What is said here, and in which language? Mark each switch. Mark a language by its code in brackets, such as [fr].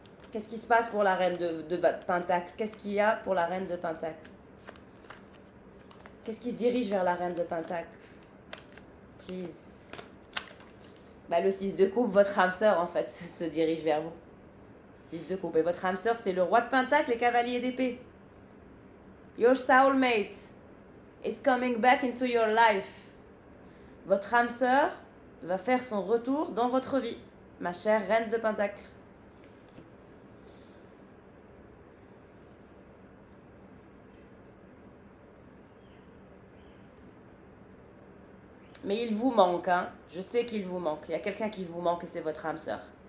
[fr] Qu'est-ce qui se passe pour la reine de Pentacle? Qu'est-ce qu'il y a pour la reine de Pentacle? Qu'est-ce qui se dirige vers la reine de Pentacle? [en] Please. [fr] Bah, le 6 de coupe, votre âme sœur, en fait, se dirige vers vous. 6 de coupe. Et votre âme sœur, c'est le roi de Pentacle et cavalier d'épée. [en] Your soulmate is coming back into your life. [fr] Votre âme sœur va faire son retour dans votre vie, ma chère reine de Pentacle. Mais il vous manque, hein. Je sais qu'il vous manque. Il y a quelqu'un qui vous manque et c'est votre âme sœur.